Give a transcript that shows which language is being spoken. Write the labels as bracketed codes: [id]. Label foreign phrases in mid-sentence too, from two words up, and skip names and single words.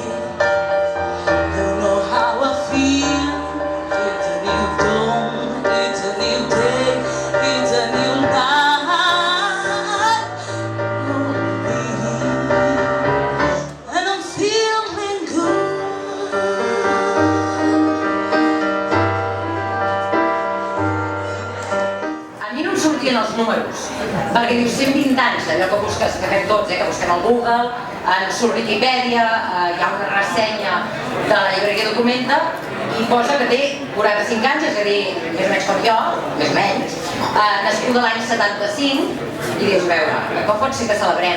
[en] You know how I feel. It's a new dawn, it's a new day, it's a new night. And I'm feeling good. [ca] A mi no em sortien els números, perquè dius 120 anys, allò que busques, que fem tots, que busquem al Google, surt Wikipedia, hi ha una ressenya de la llibreria Documenta i posa que té 45 anys, és a dir, més o menys com jo, més o menys, nascuda l'any 75, i dius, a veure, com pot ser que celebrem?